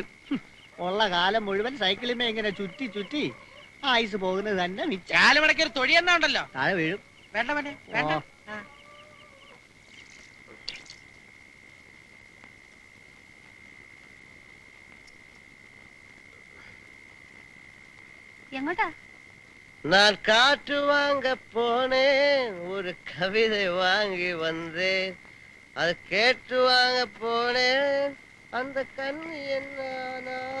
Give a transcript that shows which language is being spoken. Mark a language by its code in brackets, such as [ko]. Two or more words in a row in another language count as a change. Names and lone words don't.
[ml] ഉള്ള കാലം മുഴുവൻ സൈക്കിളിമേ ഇങ്ങനെ ചുറ്റി ചുറ്റി ആയുസ് പോകുന്നത് തന്നെ മിച്ചം. കാലുമടക്കി ഒരു തൊഴി എന്നാ ഉണ്ടല്ലോ, താഴെ വീഴും. വേണ്ട വേണ്ട വേണ്ട. എങ്ങോട്ടാ? [ta] நான் காற்று வாங்க போனேன், ஒரு கவிதை வாங்கி வந்தேன், அது கேட்டு வாங்க போனேன், அந்த கண்ணு என்ன